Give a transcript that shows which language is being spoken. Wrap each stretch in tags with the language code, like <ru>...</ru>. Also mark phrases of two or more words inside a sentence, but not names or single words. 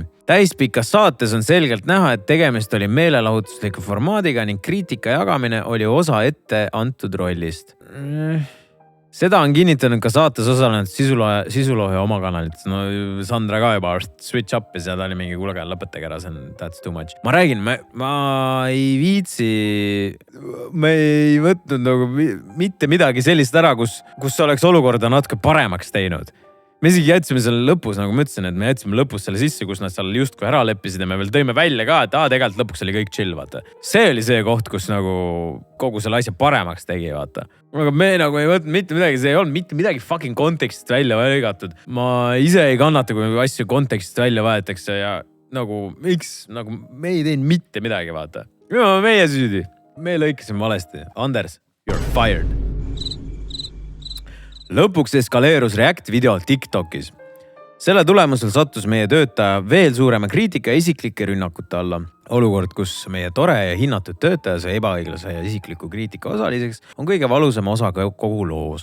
<et>Täispikas saates on selgelt näha, et tegemist oli meelelahutusliku formaadiga ning kriitika jagamine oli osa ette antud rollist. Seda on kinnitanud ka saates osalenud sisulooja oma kanalit. No Sandra ka juba</et> <en>switch up'is</en> <et>ja ta oli mingi kuulge, lõpetage ära,</et> <en>that's too much.</en> <et>Ma räägin, ma ei viitsi, ma ei võtnud nagu mitte midagi sellist ära, kus oleks olukorda natuke paremaks teinud. Me isegi jätsime selle lõpus, nagu ma ütlesin, et me jätsime lõpus selle sisse, kus nad seal justkui ära leppisid ja me veel tõime välja ka, et tegelikult lõpuks oli kõik chill, vaata. See oli see koht, kus nagu kogu selle asja paremaks tegi, vaata. Aga me nagu ei võtnud mitte midagi, see ei olnud mitte midagi fucking kontekstist välja lõigatud. Ma ise ei kannata, kui asju kontekstist välja võetakse ja nagu miks, nagu me ei teinud mitte midagi, vaata. Meie süüdi. Me lõikasime valesti. Anders,</et> <en>you're fired.</en> <et>Lõpuks eskaleerus React video TikTokis. Selle tulemusel sattus meie töötaja veel suurema kriitika ja isiklike rünnakute alla. Olukord, kus meie tore ja hinnatud töötaja sai ebaõiglase ja isikliku kriitika osaliseks, on kõige valusam osa kogu loos.</et>